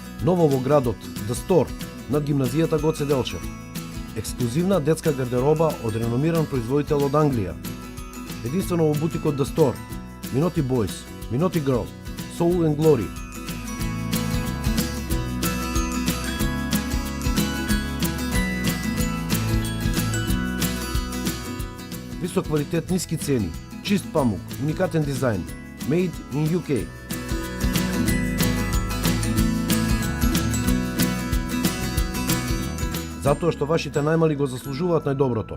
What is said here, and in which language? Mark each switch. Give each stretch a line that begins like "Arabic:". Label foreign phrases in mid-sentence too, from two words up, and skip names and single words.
Macedonian: Ново во градот, The Store, над гимназијата Гоце Делчев. Ексклузивна детска гардероба од реномиран производител од Англија. Единствено во бутикот The Store, Minotti Boys, Minotti Girls, Soul and Glory. Висок квалитет, ниски цени, чист памук, уникатен дизајн,
English: made in UK.
Macedonian: Затоа што вашите најмали го заслужуваат најдоброто.